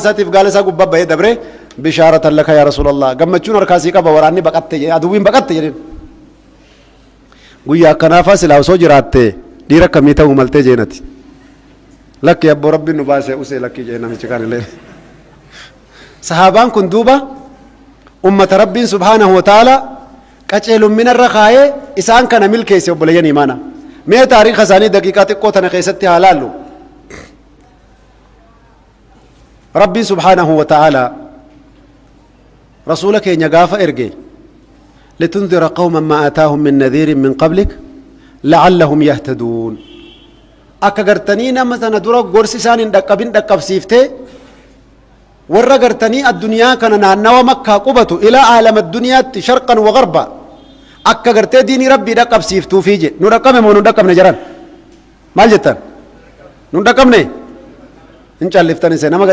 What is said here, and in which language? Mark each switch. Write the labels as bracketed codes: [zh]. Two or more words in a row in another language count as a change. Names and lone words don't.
[om] isaatiif gaala isaa gubbaa bahee dabree bishaaratan laka [ar] يا رسول الله [om] gammachuun harkaasii qaba waraanni baqatte aduwwiin baqatte jedheen guyyaa akkanaafaa silaa osoo jiraatte dhiira akkamii ta'uu maltee jeenati lakki abboo rabbiin nu baasee usee lakkii jee namichi kan illee sahaabaan kun duuba ummata rabbiin [ar] سبحانه وتعالى [om] qaceelumminarra kaayee isaan kana milkeesse obboleeyyan imaana mee taariikha isaanii daqiiqaa xiqqoo tana keessatti haa laallu rabbiin [ar] سبحانه وتعالى [om] rasuula keenya gaafa erge [ar] لتنذر قوما ما آتاهم من نذير من قبلك لعلهم يهتدون [om] akka gartanii nama sana dura gorsi isaan hin dhaqqabin dhaqqabsiiftee warra gartanii addunyaa kana naannawa makkaa qubatu ilaa aalama addunyaatti [ar] شرقا وغربا [om] akka gartee diinii rabbii dhaqqabsiiftuufii je nu dhaqqame moo nu dhaqqabne jaran maal jettan nu dhaqqabne hin calliftan isa nama